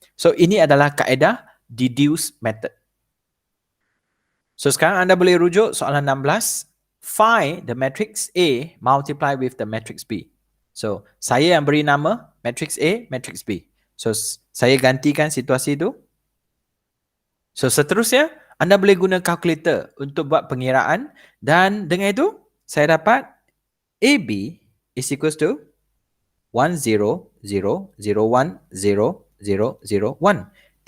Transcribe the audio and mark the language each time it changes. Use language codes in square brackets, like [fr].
[ms] So ini adalah kaedah deduce method. So sekarang anda boleh rujuk soalan 16. [en] Find the matrix A multiply with the matrix B. [ms] So saya yang beri nama matrix A, matrix B. So saya gantikan situasi itu. So seterusnya anda boleh guna kalkulator untuk buat pengiraan dan dengan itu saya dapat AB is equals to 1, 0, 0, 0, 1, 0, 0, 0, 1.